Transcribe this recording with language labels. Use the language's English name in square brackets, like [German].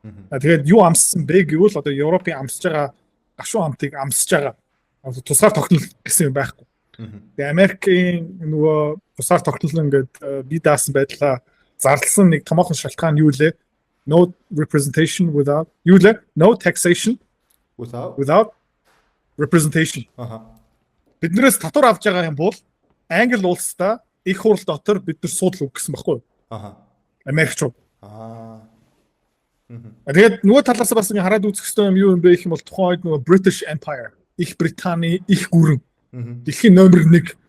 [Mongolian] Тэгээд юу амссан бэ гэвэл одоо Европын амсж байгаа гашуун амтыг амсж байгаа. Тусгаар тогтнол гэсэн юм байхгүй. Тэгээ Америкийн нөгөө тусгаар тогтнол ингээд бие даасан байдлаа зарласан нэг томоохон шалтгаан юу лээ? [English] No representation without [Mongolian] юу лээ? [English] No taxation without representation. [Mongolian] Биднээс татвар авч байгаа юм бол Англи улстай их хурл дотор бид нар суудлаа гэсэн баггүй. Америкчууд. Тэгээд нөгөө талаас бас хараад үзэх хэрэгтэй юм юу юм бэ гэх юм бол тухайн үед нөгөө British Empire, Их Британий их гүрэн. Дэлхийн номер 1.